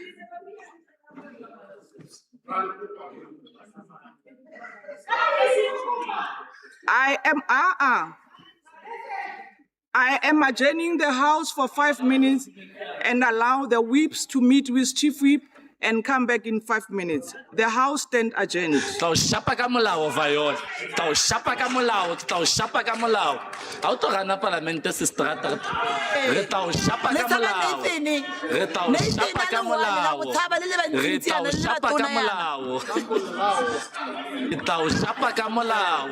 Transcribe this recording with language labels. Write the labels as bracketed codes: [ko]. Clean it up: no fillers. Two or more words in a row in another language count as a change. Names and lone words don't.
[en] I am adjourning the house for 5 minutes and allow the whips to meet with Chief Whip and come back in 5 minutes. The house stand adjourned. [st] Tau shapa ka molao Viola. Tau shapa ka molao, tau shapa ka molao. Ha o tlo gana parlamente se strata. Re tau shapa ka molao. Re tau shapa ka molao. Re tau shapa ka molao. Re tau shapa ka molao.